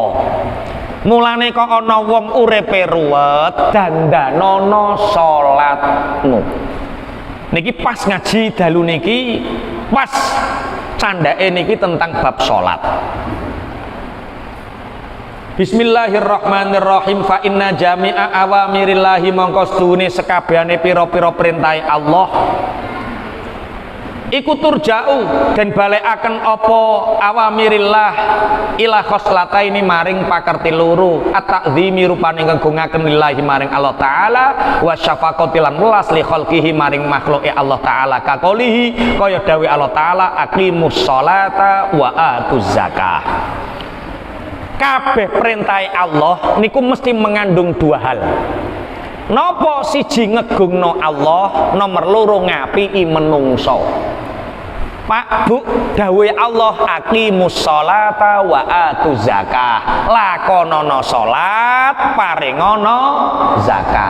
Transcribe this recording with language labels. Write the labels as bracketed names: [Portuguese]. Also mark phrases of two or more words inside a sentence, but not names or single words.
[Javanese] Mulane kok ana wong uripe ruwet, dandanana salatmu. Niki pas ngaji dalu niki, pas candake niki tentang bab salat. [Arabic] Bismillahirrahmanirrahim. Fa inna jami'a awamirillahi [Javanese] mongko sedune sekabehane pira-pira perintahe Allah iku turja'u dan balekaken apa [Arabic] awamirillah ila khoslataini [Javanese] maring pakerti loro at-ta'zimi rupane ngagungaken lillahi maring Allah taala [Arabic] wa syafaqati [Javanese] lan welas [Arabic] li khalqihi [Javanese] maring makhluke Allah taala kakolihi kaya dawuh Allah taala [Arabic] aqimus sholata wa atuz zakah. [Javanese] Kabeh perintahe Allah niku mesti [Indonesian] mengandung dua hal. [Javanese] Napa siji ngegungno Allah, nomor loro ngapiki menungso. Pak Bu, dawuhe Allah [Arabic] aqimus sholata wa atuz zakah. [Javanese] Lakonana salat, paringono zakat.